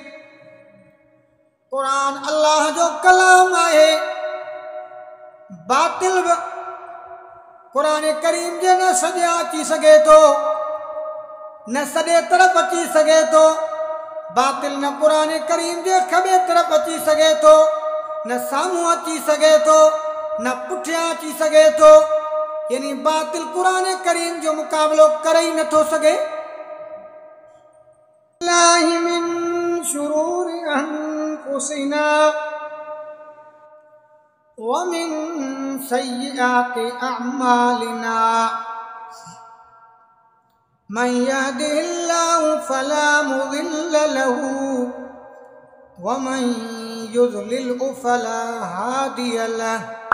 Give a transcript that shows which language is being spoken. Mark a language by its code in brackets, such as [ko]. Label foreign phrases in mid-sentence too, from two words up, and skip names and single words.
[sd] कुरान अल्लाह जो कलाम आहे, बातिल कुरान करीम जे न सॼे अची सघे थो, न सॼे तरफ़ अची सघे थो। बातिल न कुरान करीम जे खॿे तरफ़ अची सघे थो, न साम्हूं अची सघे थो, न पुठियां अची सघे थो। यानी बातिल कुरान करीम जो मुक़ाबिलो करे ही नथो सघे। [ar] بسم الله من شرور أنفسنا ومن سيئات أعمالنا من يهده الله فلا مضل له ومن يضلل فلا هادي له.